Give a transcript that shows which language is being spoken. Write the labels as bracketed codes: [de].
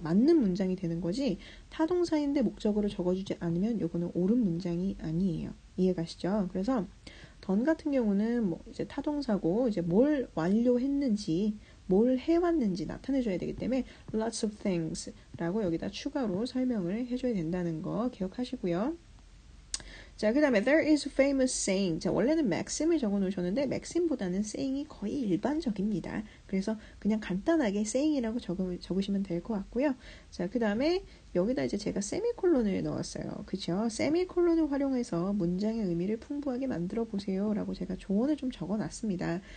[ko] 맞는 문장이 되는 거지, 타동사인데 목적어를 적어주지 않으면 이거는 옳은 문장이 아니에요. 이해가시죠? 그래서 done 같은 경우는 뭐 이제 타동사고, 이제 뭘 완료했는지, 뭘 해왔는지 나타내줘야 되기 때문에 [en] lots of things [ko] 라고 여기다 추가로 설명을 해줘야 된다는 거 기억하시고요. 자, 그 다음에 [en] there is a famous saying. [ko] 자, 원래는 maxim을 적어 놓으셨는데 maxim보다는 saying이 거의 일반적입니다. 그래서 그냥 간단하게 saying이라고 적으시면 될 것 같고요. 자, 그 다음에 여기다 이제 제가 세미콜론을 넣었어요. 그쵸? 세미콜론을 활용해서 문장의 의미를 풍부하게 만들어 보세요 라고 제가 조언을 좀 적어 놨습니다.